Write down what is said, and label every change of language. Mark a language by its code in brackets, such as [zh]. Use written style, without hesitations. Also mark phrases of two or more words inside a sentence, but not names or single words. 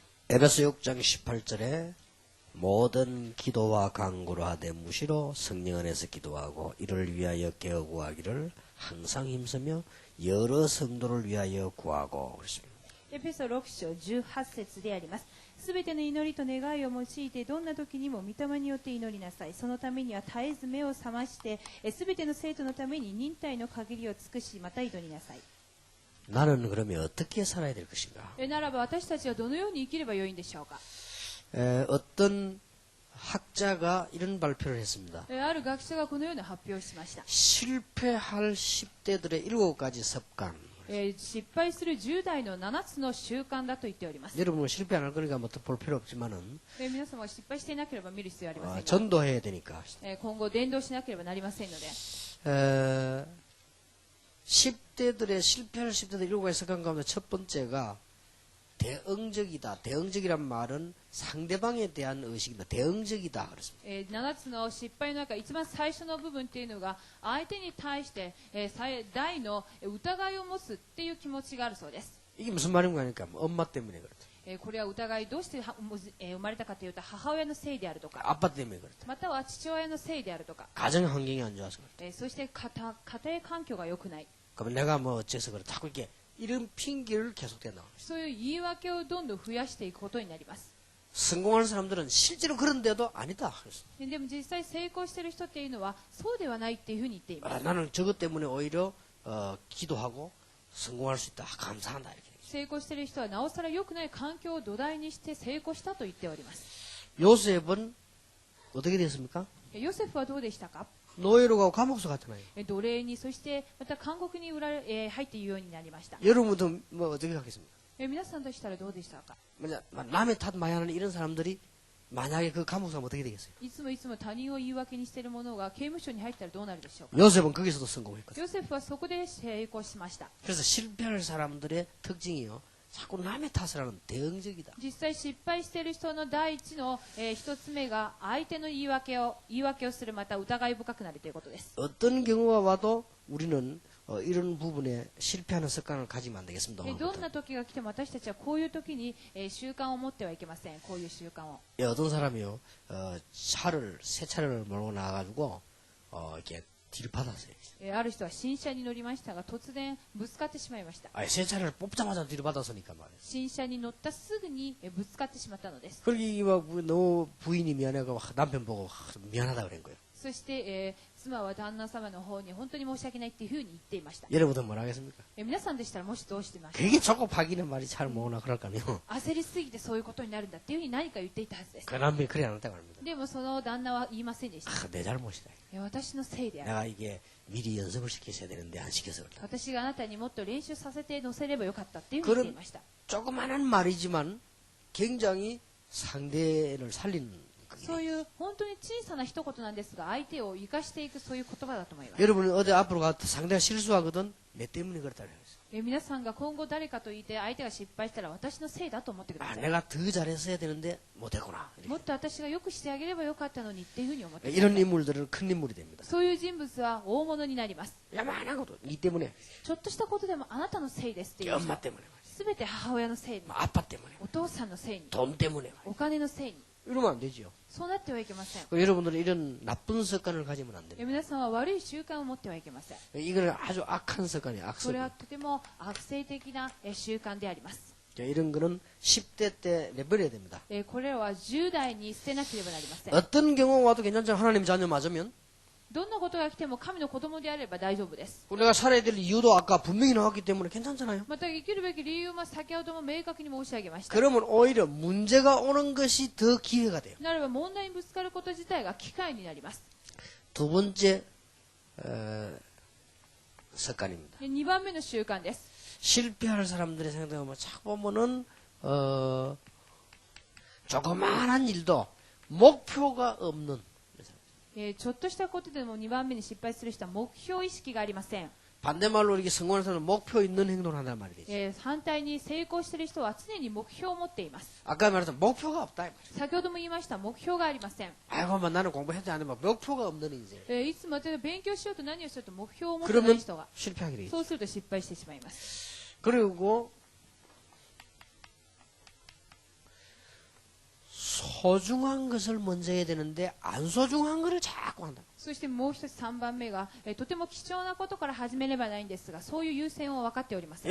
[ko] 에베소 6장 18절에 모든 기도와 간구로 하되 무시로 성령 안에서 기도하고 이를 위하여 깨어 구하기를 항상 힘쓰며 여러 성도를 위하여 구하고 그랬습니다. [ja] エペソ6章18節であります。すべての祈りと願いを用いてどんな時にも御霊によって祈りなさい。そのためには絶えず目を覚ましてすべての生徒のために忍耐の限りを尽くしまた祈りなさい。 [ko] 나는 그러면 어떻게 살아야 될 것인가? [ja] ならば私たちはどのように生きればよいんでしょうか。 [ko] 어떤 학자가 이런 발표를 했습니다. [ja] ある学者がこのような発表をしました。 [ko] 실패할 10대들의 7가지 습관. [ja] 失敗する10代の7つの習慣だと言っております。 [ko] 여러분은 실패 안 할 거니까 뭐 볼 필요 없지만은 [ja] 皆様は失敗していなければ見る必要はありませんが、 [ko] 전도해야 되니까. [ja] 今後伝道しなければなりませんので、 [ko] 10대들의 실패할 10대들 7가지 습관 가운데 첫 번째가 대응적이다. 대응적이란 말은 상대방에 대한 의식이다. 대응적이다. 그렇습니다. [ja] 7 つの失敗の中、一番最初の部分というのが相手に対して、大の疑いを持つっていう気持ちがあるそうです。 [ko] 이게 무슨 말인가 하니까 엄마 때문에 그렇다. [ja] これは疑いどうして生まれたかというと母親のせいであるとか、 [ko] 아빠 때문에 그렇다. [ja] または父親のせいであるとか、 [ko] 가정 환경이 안 좋아서 그렇다. [ja] そして家庭環境が良くない、 [ko] 그러면 내가 뭐 어째서 그렇다. 자꾸 이렇게 이런 핑계를 계속 대나. [ja] そういう言い訳をどんどん増やしていくことになります。 [ko] 성공하는 사람들은 실제로 그런데도 아니다. [ja] でも実際成功している人っていうのはそうではないっていうふうに言っています。 [ko] 나는 저것 때문에 오히려 기도하고 성공할 수 있다. 감사한다. 이렇게. [ja] 成功している人はなおさら良くない環境を土台にして成功したと言っております。 [ko] 요셉은 어떻게 됐습니까? [ja] ヨセフはどうでしたか。 [ko] 노예로 가고 감옥서 갔잖아요. [ja] 奴隷に、そしてまた監獄に入っているようになりました。 [ko] 여러분도 뭐 어떻게 하겠습니까? [ja] 皆さんとしたらどうでしたか。 [ko] 남의 탓 많이 하는 이런 사람들이 만약에 그 감옥서 가면 어떻게 되겠어요? [ja] いつもいつも他人を言い訳にしている者が刑務所に入ったらどうなるでしょうか。 [ko] 요셉은 거기서도 성공했거든요. [ja] ヨセフはそこで成功しました。 [ko] 그래서 실패할 사람들의 특징이요. 자꾸 남의 탓을 하는 대응적이다. [ja] 実際失敗している人の第一の、一つ目が相手の言い訳をする、また疑い深くなるということです。 [ko] 어떤 경우가 와도 우리는 이런 부분에 실패하는 습관을 가지면 안 되겠습니다. [ja] どんな時が来ても私たちはこういう時に、習慣を持ってはいけません。こういう習慣を。 [ko] 어떤 사람이요, 새 차를 몰고 나가가지고 이렇게 뒤를 받았어요. [ja] ある人は新車に乗りましたが突然ぶつかってしまいました。 [ko] 새 차를 뽑자마자 뒤를 받았으니까 말이에요. [ja] 新車に乗ったすぐにぶつかってしまったのです。 [ko] 그러기 너 부인이 미안해가 남편 보고 미안하다 그런 거예요. [ja] そして、妻は旦那様の方に本当に申し訳ないっていうふうに言っていました。 [ko] 여러분은 뭐라 하겠습니까? [ja] 皆さんでしたらもしどうしてましたか。 [ko] 그게 조급하기는 말이 잘 뭐나 그럴까요? [ja] 焦りすぎてそういうことになるんだっていうふうに何か言っていたはずです。 [ko] 그 남편이 그래 안 했다고 합니다. [ja] でもその旦那は言いませんでした。 [ko] 내 잘못이다. [ja] 私のせいである。 [ko] 내가 이게 미리 연습을 시켰어야 되는데 안 시켜서 그렇다. [ja] 私があなたにもっと練習させて乗せればよかったっていうふうに言っていました。 [ko] 조그마한 말이지만 굉장히 상대를 살리는 [ja] そういう本当に小さな一言なんですが相手を生かしていくそういう言葉だと思います。 [ko] 여러분은 어디 앞으로 가도 상대가 실수하거든 내 때문에 그렇다 그랬어요. [ja] 皆さんが今後誰かと言って相手が失敗したら私のせいだと思ってください。 [ko] 내가 더 잘했어야 되는데 못했구나. [ja] もっと私がよくしてあげればよかったのにっていうふうに思ってください。 [ko] 이런 인물들은 큰 인물이 됩니다. [ja] そういう人物は大物になります。 [ko] 야만한 것도 니 때문에 [ja] ちょっとしたことでもあなたのせいですっていう [ko] 엄마 때문에 [ja] すべて母親のせいに、 [ko] 아빠 때문에 [ja] お父さんのせいに、 [ko] 돈 때문에 [ja] お金のせいに、 [ko] 이러면 안 되죠. [ja] そうなってはいけません。 [ko] 여러분들은 이런 나쁜 습관을 가지면 안 됩니다. [ja] 皆さんは悪い習慣を持ってはいけません。 [ko] 이거는 아주 악한 습관이에요. [ja] それは [ko] 악습. [ja] とても悪性的な習慣であります。 [ko] 이런 거는 10대 때 내버려야 됩니다. [ja] これらは10代に捨てなければなりません。 [ko] 어떤 경우 와도 괜찮죠. 하나님 자녀 맞으면 [ja] どんなことが来ても神の子供であれば大丈夫です。 [ko] 우리가 살아야 될 이유도 아까 분명히 나왔기 때문에 괜찮잖아요. [ja] また生きるべき理由も先ほども明確に申し上げました。 [ko] 그러면 오히려 문제가 오는 것이 더 기회가 돼요. [ja] ならば問題にぶつかること自体が機会になります。 [ko] 두 번째 습관입니다. [ja] 2 番目の習慣です。 [ko] 실패할 사람들의 생각하면 자꾸 보면은 조그마한 일도 목표가 없는 [ja] ちょっとしたことでも2番目に失敗する人は目標意識がありません。 [ko] 반대말로 이렇게 성공하는 사람은 목표 있는 행동을 한단 말이 되죠. [ja] 反対に成功している人は常に目標を持っています。 [ko] 아까 말했던 목표가 없다. 이 말이죠. [ja] 先ほども言いました目標がありません。 [ko] 아이고, 나는 공부해도 안 되면 목표가 없는 인생. [ja] いつまで勉強しようと何をしようと目標を持ってない [ko] 그러면 [ja] 人が [ko] 실패하게 되겠죠. [ja] そうすると失敗してしまいます。 [ko] 그리고 소중한 것을 먼저 해야 되는데 안 소중한 것을 자꾸 한다. [ja] そしてもう一つ3番目が、とても貴重なことから始めればないんですが、そういう優先を分かっておりません。